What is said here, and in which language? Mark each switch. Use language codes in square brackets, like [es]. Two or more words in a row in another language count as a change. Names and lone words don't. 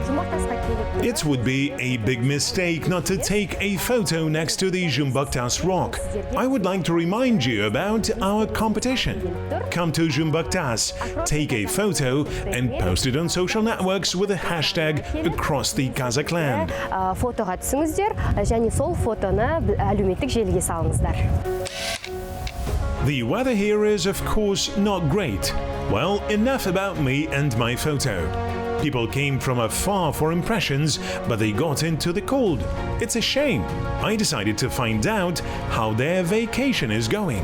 [en] It would be a big mistake not to take a photo next to the Zhumbaktas rock. I would like to remind you about our competition. Come to Zhumbaktas, take a photo and post it on social networks with the hashtag across the Kazakh Land. [kk] Фотоға түсіңіздер, және сол фотоны әлеуметтік желіге салыңыздар. [en] The weather here is, of course, not great. Well, enough about me and my photo. People came from afar for impressions, but they got into the cold. It's a shame. I decided to find out how their vacation is going.